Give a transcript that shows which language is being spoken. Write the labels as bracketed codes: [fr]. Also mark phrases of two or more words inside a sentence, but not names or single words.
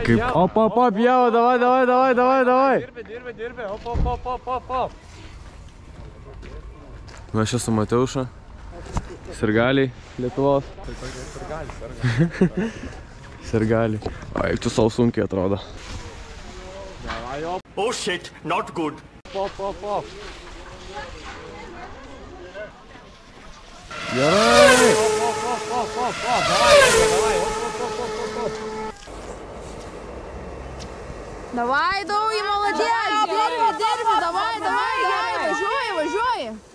[lt] Kaip... Op, jau, davai. Dirbi, op. Nu, aš esu Mateuša. Sirgaliai Lietuvos. Sirgaliai. O, eik tu savo sunkiai atrodo. [en] Oh shit, not good. Pop. [lt] Gerai! [ru] Давай, Daugi, молодец! [lt] Dirbi, давай, gerai, važiuoji.